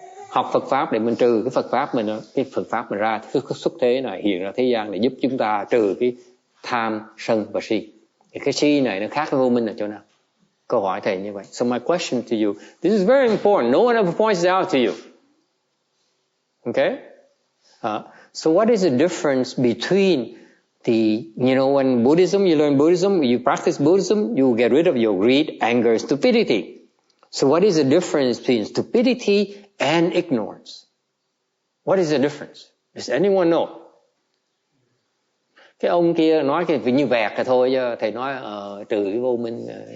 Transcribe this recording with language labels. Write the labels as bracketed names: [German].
[Vietnamese] Học Phật pháp để mình trừ cái Phật pháp mình đó, cái Phật pháp mình ra cái xuất thế này hiện ra thế gian để giúp chúng ta trừ cái tham, sân và si. Thì cái si này nó khác với vô minh ở chỗ nào? Câu hỏi thầy như vậy. [English] So my question to you, this is very important. No one ever points it out to you. Okay? So what is the difference between You know, when Buddhism, you learn Buddhism, you practice Buddhism, you get rid of your greed, anger, stupidity. So what is the difference between stupidity and ignorance? What is the difference? Does anyone know? [Vietnamese] Cái ông kia nói cái như vẹt là thôi chứ thầy nói trừ cái vô minh.